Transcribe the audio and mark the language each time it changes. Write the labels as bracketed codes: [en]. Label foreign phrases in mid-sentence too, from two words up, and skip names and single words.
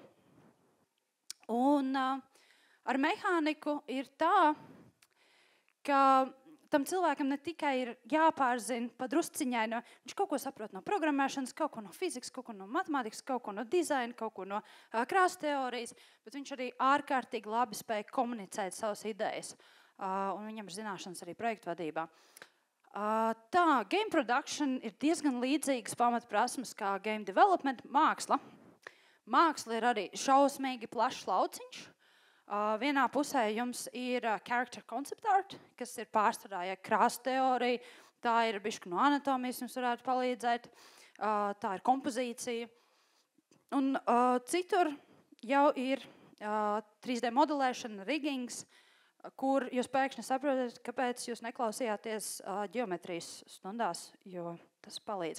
[lv] Un ar mehāniku ir tā, ka tam cilvēkam ne tikai ir jāpārzina pa drusciņai, viņš kaut ko saprot no programmēšanas, kaut ko no fizikas, kaut ko no matemātikas, kaut ko no dizaina, kaut ko no krāsa teorijas, bet viņš arī ārkārtīgi labi spēj komunicēt savas idejas. Un viņam ir zināšanas arī projektu vadībā. Tā, [en] game production [lv] ir diezgan līdzīgas pamatprasmes kā [en] game development, [lv] māksla. Māksla ir arī šausmīgi plašs lauciņš. Vienā pusē jums ir [en] character concept art, [lv] kas ir pārsvarā krāsa teorija, tā ir bišķi no anatomijas, jums varētu palīdzēt, tā ir kompozīcija. Un citur jau ir 3D modelēšana, riggings, kur jūs pēkšņi saprotat, kāpēc jūs neklausījāties ģeometrijas stundās, jo tas palīdz.